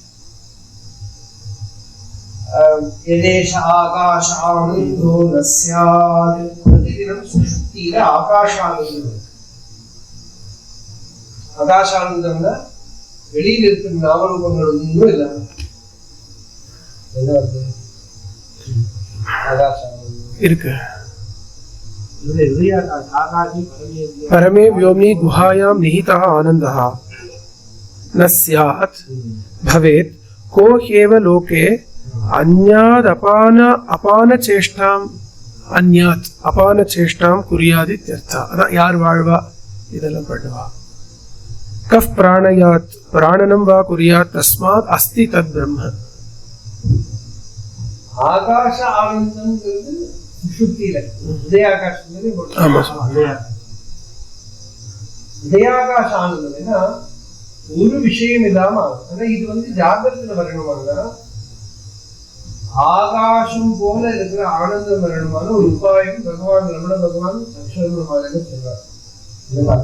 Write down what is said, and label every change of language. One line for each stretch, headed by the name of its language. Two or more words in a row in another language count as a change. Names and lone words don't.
Sanskrit: यदेष आकाश आनन्दो न स्यात्.
Tamil: பிரதிதினம் சுஷுப்தியில ஆகாஷ ஆனந்தம். ஆகாஷானந்தம்னா வெளியில இருக்கிற நாமரூபங்கள் ஒன்றும் இல்லாம இருக்கு.
Sanskrit: परमे व्योम्नि गुहायां निहितः आनन्दः न स्यात् भवेत् को ह्येव लोके अपानचेष्टां कुर्यात् इत्यर्थः.
Tamil: अதான் யார் வாழ்வா இதெல்லாம் பண்ணுவா.
Sanskrit: कः प्राणयात् प्राणनं वा कुर्यात् तस्मात् अस्ति तद् ब्रह्म.
Tamil: ஆகாஷ ஆனந்தம்ங்கிறது சுஷுப்தியில உதயாகாசம். உதயாகாச ஆனந்தம் ஏன்னா ஒரு விஷயம் இல்லாம ஆனா இது ஜாகிரத்துல வரணுமானா ஆகாசம் போல இருக்கிற ஆனந்தம் வரணுமான ஒரு உபாயம் பகவான் ரமண பகவான் அக்ஷரமாலையில சொல்றார்.